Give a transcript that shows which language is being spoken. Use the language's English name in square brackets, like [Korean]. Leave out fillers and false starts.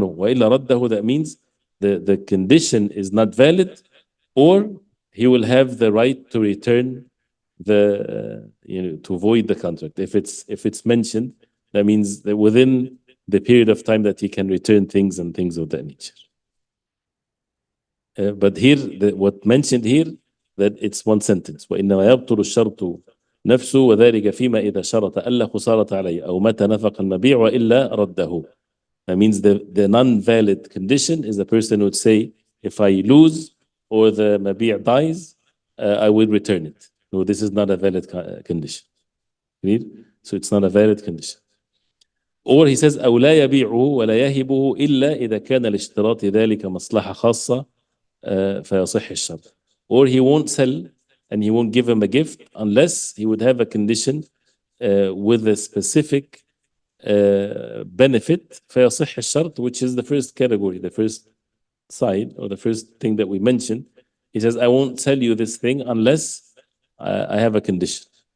[English] No, [Arabic] وإلا رده, [English] that means the condition is not valid, or he will have the right to return to void the contract. If it's mentioned, that means that within the period of time that he can return things and things of that nature. But here, what mentioned here, that it's one sentence. [Arabic] وإنما يبطل الشرط نفسه وذلك فيما إذا شرط ألا خسارة عليه أو متى نفق المبيع وإلا رده. [English] That means the non-valid condition is the person would say, if I lose or the mabi' dies, I will return it. No, this is not a valid condition. So it's not a valid condition. Or he says, [Arabic] أو لا يبيعه ولا يهبه إلا إذا كان لاشتراط ذلك مصلحة خاصة فيصح الشرط. [English] Or he won't sell and he won't give him a gift unless he would have a condition with a specific benefit [Arabic] فيصح الشرط, [English] which is the first category, the first side or the first thing that we mentioned. He says, I won't sell you this thing unless I have a condition.